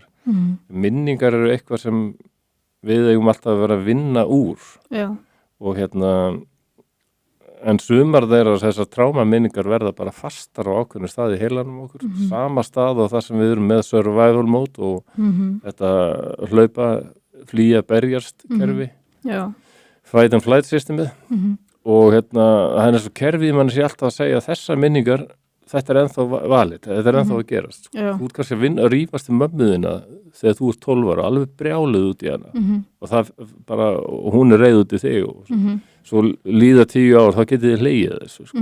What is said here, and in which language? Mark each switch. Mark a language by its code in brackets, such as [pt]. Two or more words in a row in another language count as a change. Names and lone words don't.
[is] Minningar eru eitthvað sem við eigum alltaf að vera að vinna úr. Já. Og en sumar þeirra þessar trámaminningar verða bara fastar á ákveðnu staði í heilanum okkur. Sama stað og það sem við erum með [en] survival mode [is] og þetta hlaupa, flýja, berjast kerfi. Já. [en] Fight and flight systemið. [is] og það svo kerfið mann sé alltaf að segja þessar minningar, þetta ennþá valið, þetta ennþá að gerast. Þú ert kannski að rífast mömmuðina þegar þú ert 12 ára, alveg brjáluð út í hana og það bara, og hún reið út í þig og svo líða 10 ár, þá getið þið hlegið þessu, sko.